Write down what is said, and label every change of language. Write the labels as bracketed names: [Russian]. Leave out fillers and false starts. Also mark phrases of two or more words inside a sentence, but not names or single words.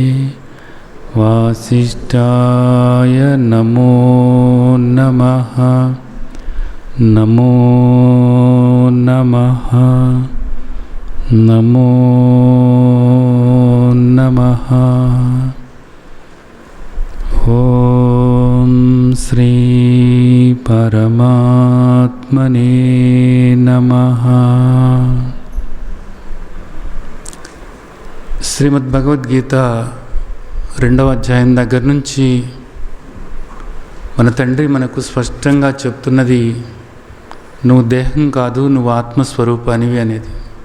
[Sanskrit] वासिष्ठाय नमो नमः नमो नमः नमो नमः। ओम श्री परमात्मने नमः। [Telugu] శ్రీమద్భగవద్గీత 2వ అధ్యాయం దగ్గర నుంచి మన తండ్రి మనకు స్పష్టంగా చెప్తున్నది, నువ్వు దేహం కాదు, నువ్వు ఆత్మస్వరూపానివి అనేది.